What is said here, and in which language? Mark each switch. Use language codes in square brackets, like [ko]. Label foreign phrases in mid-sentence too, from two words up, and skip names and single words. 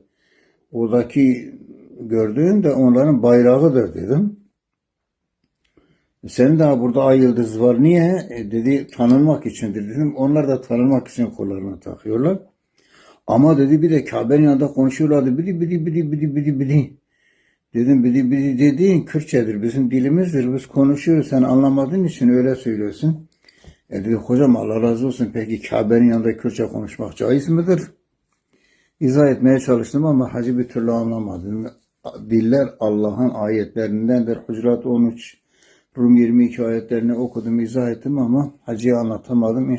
[tr] Oradaki gördüğün de onların bayrağıdır dedim. Senin daha burada ay yıldız var. Niye? Dedi, tanınmak içindir dedim. Onlar da tanınmak için kollarına takıyorlar. Ama dedi bir de Kabe'nin yanında konuşuyorlardı. Bidi bidi bidi bidi bidi bidi. Dedim bidi bidi dediğin Kürtçedir. Bizim dilimizdir. Biz konuşuyoruz. Sen anlamadığın için öyle söylüyorsun. Dedi hocam Allah razı olsun. Peki Kabe'nin yanında Kürtçe konuşmak caiz midir? İzah etmeye çalıştım ama hacı bir türlü anlamadım. Diller Allah'ın ayetlerindendir. Hucurat 13, Rum 22 ayetlerini okudum, izah ettim ama hacıya anlatamadım.